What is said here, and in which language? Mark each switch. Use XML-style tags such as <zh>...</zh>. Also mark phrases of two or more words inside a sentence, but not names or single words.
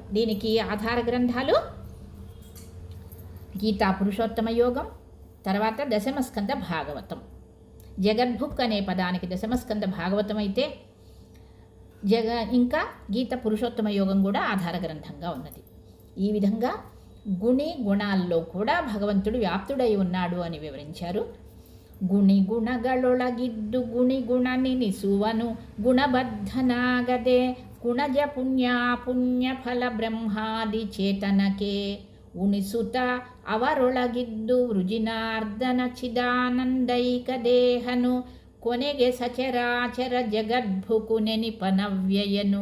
<te>దీనికి ఆధార గ్రంథాలు గీతా పురుషోత్తమ యోగం, తర్వాత దశమస్కంద భాగవతం. జగద్భుక్ అనే పదానికి దశమస్కంద భాగవతం అయితే ఇంకా గీత పురుషోత్తమ యోగం కూడా ఆధార గ్రంథంగా ఉన్నది. ఈ విధంగా గుణాల్లో కూడా భగవంతుడు వ్యాప్తుడై ఉన్నాడు అని వివరించారు.</te> <kn>ಗುಣಗಳೊಳಗಿದ್ದು ಗುಣನೆನಿಸುವನು ಗುಣಬದ್ಧನಾಗದೆ ಗುಣಜ ಪುಣ್ಯ ಫಲ ಬ್ರಹ್ಮಾದಿ ಚೇತನಕ್ಕೆ ಉಣಿಸುತ್ತ ಅವರೊಳಗಿದ್ದು ವೃಜಿನಾರ್ದನ ಚಿದಾನಂದೈಕ ದೇಹನು ಕೊನೆಗೆ ಸಚರಾಚರ ಜಗದ್ಭುಕು ನೆನಿಪನವ್ಯಯನು.</kn>